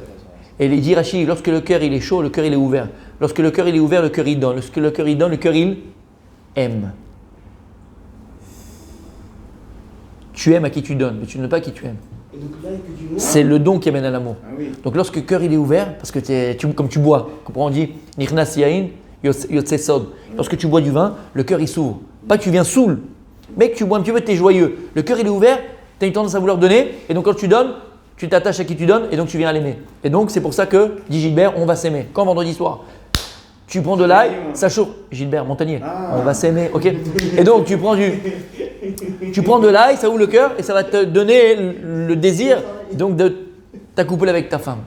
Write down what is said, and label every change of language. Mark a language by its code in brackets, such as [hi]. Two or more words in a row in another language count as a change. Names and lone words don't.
[fr] Et il dit Rachid, lorsque le cœur il est chaud, le cœur il est ouvert. Lorsque le cœur il est ouvert, le cœur il donne. Lorsque le cœur il donne, le cœur il aime. Tu aimes à qui tu donnes, mais tu ne donnes pas à qui tu aimes. C'est le don qui amène à l'amour. Ah oui. Donc lorsque le cœur il est ouvert, parce que comme tu bois, on dit [he] נכנס יין יצא סוד. [fr] Lorsque tu bois du vin, le cœur il s'ouvre. Pas que tu viens saoul, mais que tu bois un petit peu, tu es joyeux. Le cœur il est ouvert, tu as une tendance à vouloir donner, et donc quand tu donnes, tu t'attaches à qui tu donnes, et donc tu viens à l'aimer. Et donc c'est pour ça que, dit Gilbert, on va s'aimer. Quand vendredi soir, tu prends de l'ail, ça chauffe. Gilbert, Montagnier, on va s'aimer, ok? Et donc tu prends de l'ail, ça ouvre le cœur et ça va te donner le désir donc de t'accoupler avec ta femme.